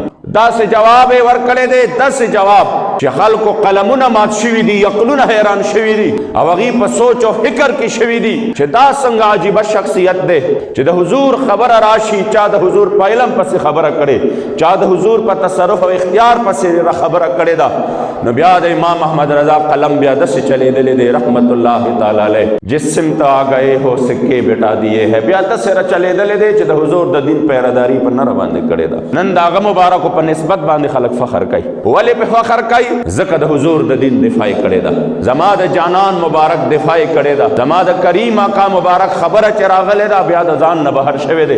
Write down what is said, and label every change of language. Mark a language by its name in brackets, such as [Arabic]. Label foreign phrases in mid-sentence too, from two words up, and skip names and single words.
[Pashto] داسې جواب یې ورکړی دی، داسې جواب چې خلکو قلمونه مات شوي دي، عقلونه حیران شوي دي او هغې په سوچ او فکر کې شوي دي چې دا څنګه عجیبه شخصیت دی چې د حضور خبره راشي، چا د حضور په علم پسې خبره کړې، چا د حضور په تصرف او اختیار پسې خبره کړې ده. نو بیا د امام محمد رضا قلم بیا داسې چلېدلی دی رحمت الله تعالی علیہ، [Urdu] جس سمت آ گئے ہو سکے بٹا دیے ہے، [Pashto] بیا داسې چلېدلی دی چې د حضور د دین پیرهداري په نره باندې کړې ده. نن د هغه مبارکو په نسبت باندې خلک فخر کوي. ولې په فخر کوي؟ ځکه د حضور د دین دفاع کړې ده، زما د جانان مبارک دفاع کړې ده، زما د کریم آقا مبارک خبره چې راغلې ده بیا د ځان نه بهر شوی دی.